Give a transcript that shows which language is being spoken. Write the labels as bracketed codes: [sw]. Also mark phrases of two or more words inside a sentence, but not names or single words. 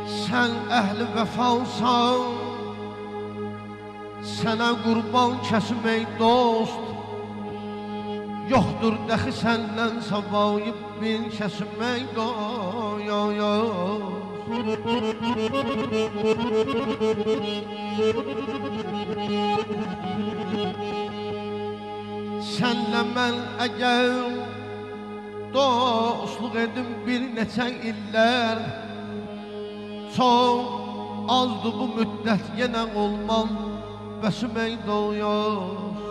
[tr] Sen ehli vefalsan, sana kurban kesmek dost. [az] Yoktur dəxi səndən savayıb bir kəsmək dost. Sənlə mən əgər dostluq edim bir neçə illər, çok azdı bu müddət yenə olmam bəsmək dost.